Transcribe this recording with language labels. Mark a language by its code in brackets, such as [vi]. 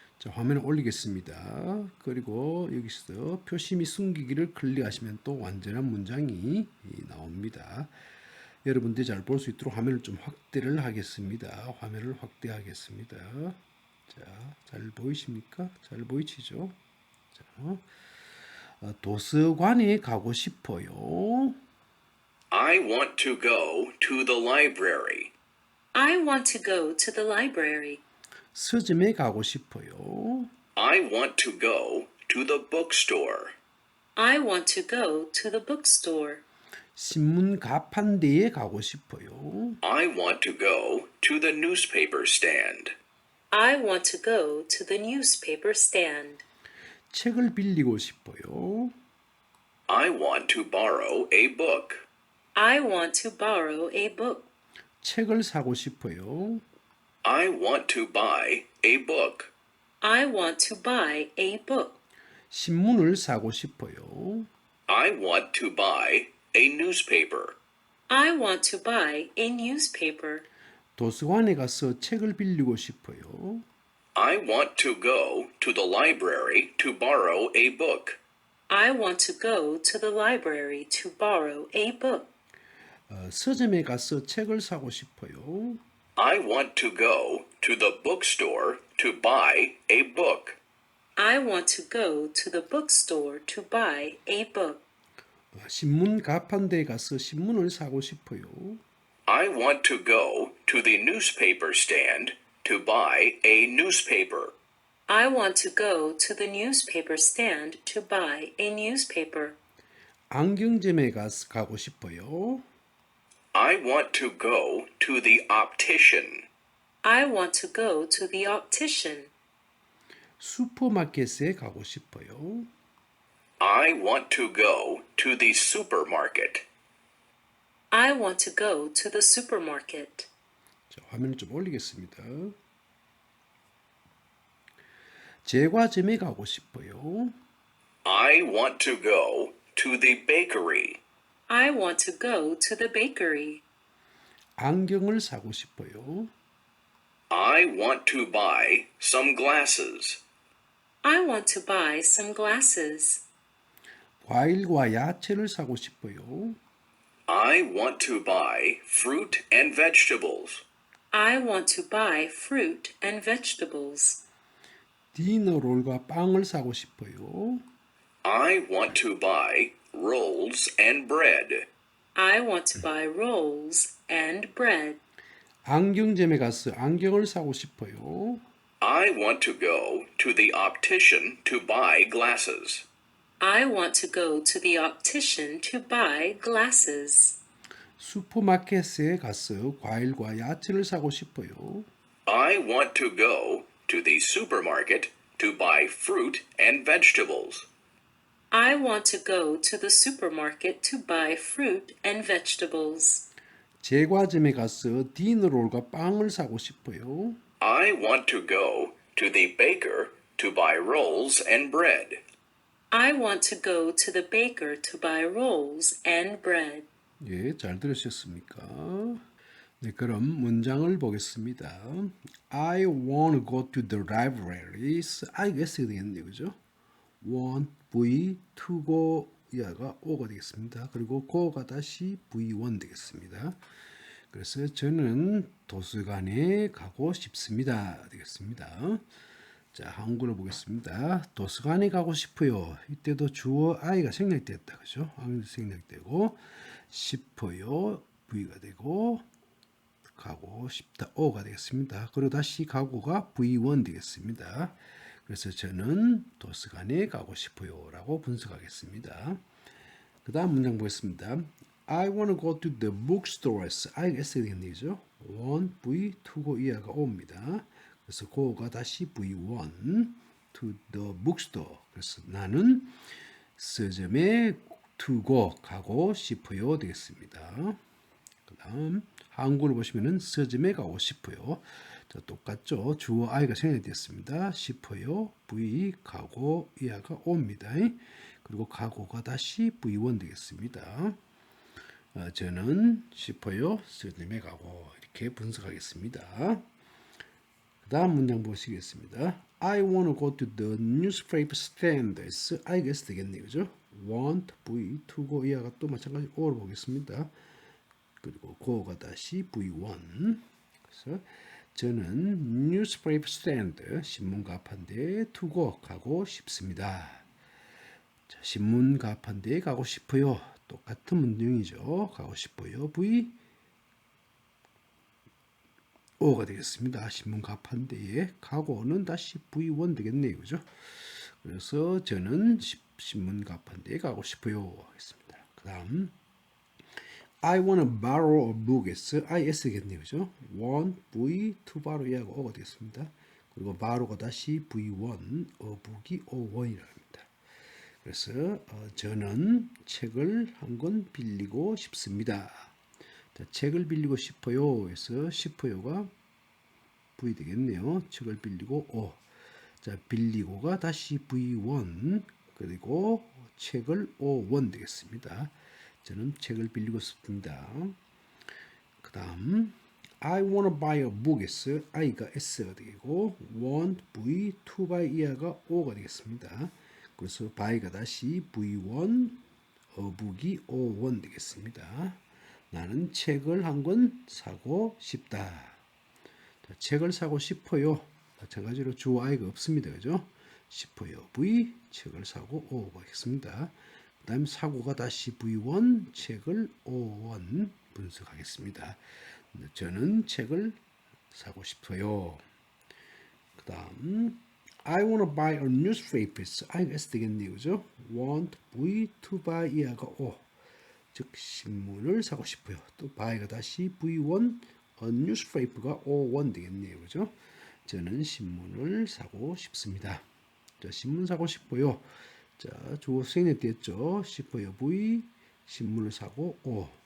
[ko] 자, 화면을 올리겠습니다. 그리고 여기서 표시 및 숨기기를 클릭하시면 또 완전한 문장이 나옵니다. 여러분들이 잘 볼 수 있도록 화면을 좀 확대를 하겠습니다. 화면을 확대하겠습니다. 자, 잘 보이십니까? 잘 보이시죠? 자, 도서관에 가고 싶어요. [en] I want to go to the library. I want to go to the library. [ko] 서점에 가고 싶어요. [en] I want to go to the bookstore. I want to go to the bookstore. [ko] 신문 가판대에 가고 싶어요. [en] I want to go to the newspaper stand. I want to go to the newspaper stand. [ko] 책을 빌리고 싶어요. [en] I want to borrow a book. I want to borrow a book. [ko] 책을 사고 싶어요. [en] I want to buy a book. I want to buy a book. [ko] 신문을 사고 싶어요. [en] I want to buy a newspaper. I want to buy a newspaper. [ko] 도서관에 가서 책을 빌리고 싶어요. [en] I want to go to the library to borrow a book. I want to go to the library to borrow a book. [ko] 서점에 가서 책을 사고 싶어요. [en] I want to go to the bookstore to buy a book. I want to go to the bookstore to buy a book. [ko] 신문 가판대에 가서 신문을 사고 싶어요. [en] I want to go to the newspaper stand to buy a newspaper. I want to go to the newspaper stand to buy a newspaper. [ko] 안경점에 가고 싶어요. [en] I want to go to the optician. I want to go to the optician. [ko] 슈퍼마켓에 가고 싶어요. [en] I want to go to the supermarket. I want to go to the supermarket. [ko] 자, 화면을 좀 올리겠습니다. 제과점에 가고 싶어요. [en] I want to go to the bakery. I want to go to the bakery. [ko] 안경을 사고 싶어요. [en] I want to buy some glasses. I want to buy some glasses. [ko] 과일과 야채를 사고 싶어요. [en] I want to buy fruit and vegetables. I want to buy fruit and vegetables. [ko] 디너롤과 빵을 사고 싶어요. [en] I want to buy rolls and bread. I want to buy rolls and bread. [ko] 안경점에 가서 안경을 사고 싶어요. [en] I want to go to the optician to buy glasses. I want to go to the optician to buy glasses. [ko] 슈퍼마켓에 가서 과일과 야채를 사고 싶어요. [en] I want to go to the supermarket to buy fruit and vegetables. I want to go to the supermarket to buy fruit and vegetables. [ko] 제과점에 가서 디너롤과 빵을 사고 싶어요. [en] I want to go to the baker to buy rolls and bread. I want to go to the baker to buy rolls and bread. [ko] 예, 잘 들으셨습니까? 네, 그럼 문장을 보겠습니다. [en] I want to go to the libraries. I guess [ko] 되겠네요, 그죠? want, V, to go, 이하가 O가 되겠습니다. 그리고 go가 다시 V1 되겠습니다. 그래서 저는 도서관에 가고 싶습니다. 되겠습니다. 자, 한국어로 보겠습니다. 도서관에 가고 싶어요. 이때도 주어 I가 생략됐다. 그죠? I가 생략되고 싶어요. V가 되고 가고 싶다. O가 되겠습니다. 그리고 다시 가고가 V1 되겠습니다. 그래서 저는 도서관에 가고 싶어요. 라고 분석하겠습니다. 그 다음 문장 보겠습니다. [en] I want to go to the bookstores. I guess [ko] 되겠네요. want, V, to go, 이하가 O입니다. 그래서 go가 다시 V1 [en] to the bookstore. [ko] 그래서 나는 서점에 [en] to go [ko] 가고 싶어요 되겠습니다. 그 다음 한국을 보시면은 서점에 가고 싶어요. 자, 똑같죠. 주어 I가 생략되었습니다. 싶어요. V 가고 이하가 O입니다. 그리고 가고가 다시 V1 되겠습니다. 저는 싶어요. 서점에 가고 이렇게 분석하겠습니다. 그 다음 문장 보시겠습니다. [en] I want to go to the newspaper stands. I guess [ko] 되겠네요. 그죠? want, V, to go 이하가 또 마찬가지 O를 보겠습니다. 그리고 go가 다시 V1. 그래서 저는 newspaper stand, 신문 가판대에 [en] to go [ko] 가고 싶습니다. 자, 신문 가판대에 가고 싶어요. 똑같은 문장이죠. 가고 싶어요. V, O가 되겠습니다. 신문 가판대에 가고는 다시 V1 되겠네요. 그죠? 그래서 저는 신문 가판대에 가고 싶어요. 하겠습니다. 그 다음 [en] I want to borrow a book. [ko] IS겠네요. 그죠? want, V, to borrow 이하고 O가 되겠습니다. 그리고 borrow가 다시 V1, a book이 O1이라고 합니다. 그래서 저는 책을 한 권 빌리고 싶습니다. 자, 책을 빌리고 싶어요. 해서 싶어요가 V 되겠네요. 책을 빌리고 O. 자, 빌리고가 다시 V1 그리고 책을 O1 되겠습니다. 저는 책을 빌리고 싶습니다. 그 다음 [en] I want to buy a book. [ko] I가 S가 되고 want, V, to buy 이하가 O가 되겠습니다. 그래서 buy가 다시 V1, a book이 O1 되겠습니다. 나는 책을 한 권 사고 싶다. 자, 책을 사고 싶어요. 마찬가지로 주어 I가 없습니다. 그죠? 싶어요. V, 책을 사고 O가 되겠습니다. 그 다음 사고가 다시 V1, 책을 O1 분석하겠습니다. 저는 책을 사고 싶어요. 그 다음 [en] I want to buy a newspaper. [ko] I가 S 되겠네요. 그죠? want, V, to buy 이하가 O. 즉 신문을 사고 싶어요. 또 buy가 다시 V1, a newspaper가 O1 되겠네요. 그죠? 저는 신문을 사고 싶습니다. 자, 신문 사고 싶어요. 자, 주어 생략됐죠. 싶어요. V, 신문을 사고 O.